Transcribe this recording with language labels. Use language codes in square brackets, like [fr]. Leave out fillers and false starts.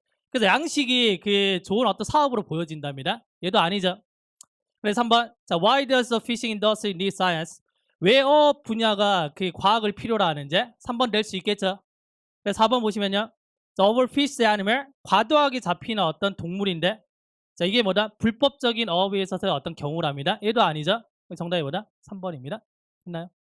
[ko] 그래서 양식이 좋은 어떤 사업으로 보여진답니다. 얘도 아니죠. 그래서 3번. 자, [en] why does the fishing industry need science? [ko] 왜 어업 분야가 과학을 필요로 하는지 3번 될 수 있겠죠. 그래서 4번 보시면요. 자, [en] overfish animal, [ko] 과도하게 잡히는 어떤 동물인데, 자, 이게 뭐다? 불법적인 어업에 있어서의 어떤 경우랍니다. 얘도 아니죠. 정답이 뭐다? 3번입니다. 됐나요?